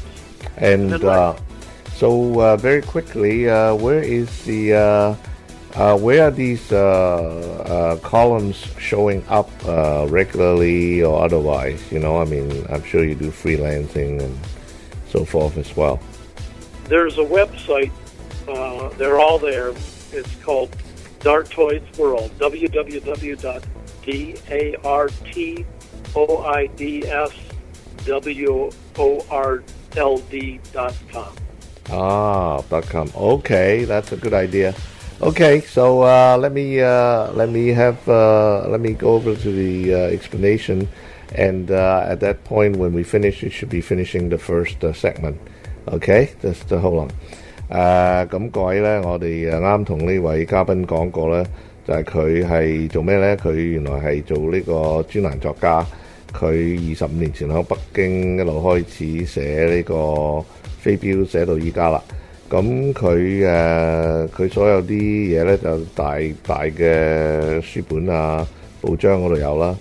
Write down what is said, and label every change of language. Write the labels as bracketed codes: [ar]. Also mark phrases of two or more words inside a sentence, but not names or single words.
[en] And so very quickly, where are these columns showing up regularly or otherwise? I'm sure you do freelancing and so forth as well? There's a website. They're all there. It's called Dart Toys World. www.dartsworld.com. .com. Okay, that's a good idea. Okay, so let me go over to the explanation, and at that point when we finish, it should be finishing the first segment. Okay, just hold on. [yue] 咁各位呢，我哋啱同呢位嘉賓講過呢，就係佢係做咩呢？佢原來係做呢個專欄作家，佢25年前喺北京一路開始寫呢個飛鏢，寫到依家啦。咁佢所有啲嘢呢，就大嘅書本啊、報章嗰度有啦。